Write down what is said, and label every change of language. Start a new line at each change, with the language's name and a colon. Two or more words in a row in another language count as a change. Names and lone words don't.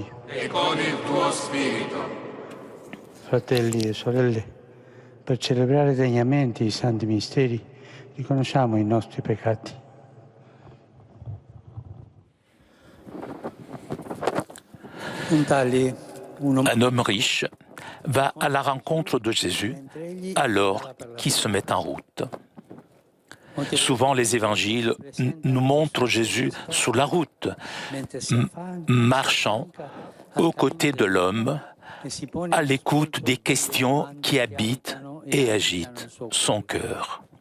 Italian: E con il tuo spirito. Fratelli e sorelle, per celebrare degnamente i santi misteri, riconosciamo i nostri peccati.
French: Un homme riche va à la rencontre de Jésus alors qu'il se met en route. Souvent, les évangiles nous montrent Jésus sur la route, marchant aux côtés de l'homme, à l'écoute des questions qui habitent et agitent son cœur.